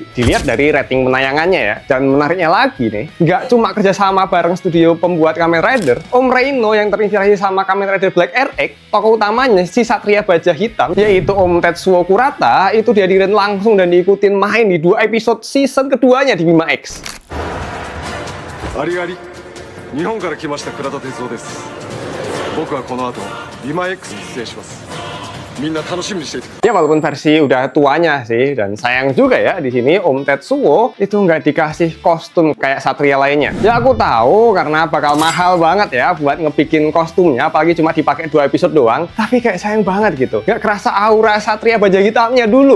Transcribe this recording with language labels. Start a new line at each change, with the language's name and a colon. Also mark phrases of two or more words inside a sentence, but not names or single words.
Indonesian: Dilihat dari rating penayangannya ya. Dan menariknya lagi nih, nggak cuma kerjasama bareng studio pembuat Kamen Rider, Om Reno yang terinspirasi sama Kamen Rider Black RX, tokoh utamanya si Satria Baja Hitam, yaitu Om Tetsuo Kurata, itu dihadirin langsung dan diikutin main di 2 episode season keduanya di Bima X.
Japanese: Ari-ari, Nihonから来ました倉田哲夫です。僕はこの後、Bima Xに出演します。みんな楽しみにしていて。
Indonesian: Ya walaupun versi udah tuanya sih, dan sayang juga ya di sini Om Tetsuo itu nggak dikasih kostum kayak satria lainnya. Ya aku tahu karena bakal mahal banget ya buat ngebikin kostumnya, apalagi cuma dipakai 2 episode doang. Tapi kayak sayang banget gitu, nggak kerasa aura satria baja hitamnya dulu.